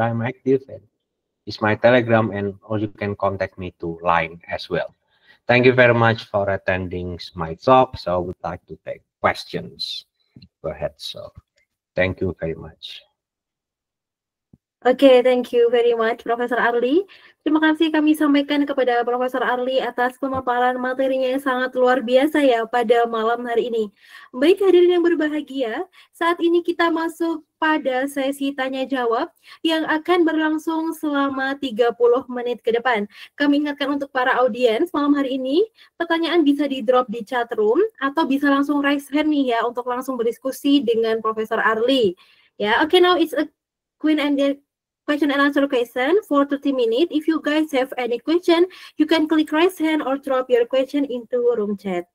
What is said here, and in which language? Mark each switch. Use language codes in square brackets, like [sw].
[en] I'm active, and it's my Telegram, and or you can contact me to Line as well. Thank you very much for attending my talk. So I would like to take questions. Go ahead, so thank you very much. Oke, thank you very much, Profesor Arli. [id] Terima kasih kami sampaikan kepada Profesor Arli atas pemaparan materinya yang sangat luar biasa ya pada malam hari ini. Baik hadirin yang berbahagia, saat ini kita masuk pada sesi tanya-jawab yang akan berlangsung selama 30 menit ke depan. Kami ingatkan untuk para audiens malam hari ini, pertanyaan bisa di-drop di chat room atau bisa langsung [en] raise hand [id] nih ya untuk langsung berdiskusi dengan Profesor Arli. [en] Ya, okay, now it's a question and answer question for 30 minutes. If you guys have any question, you can click raise hand or drop your question into room chat.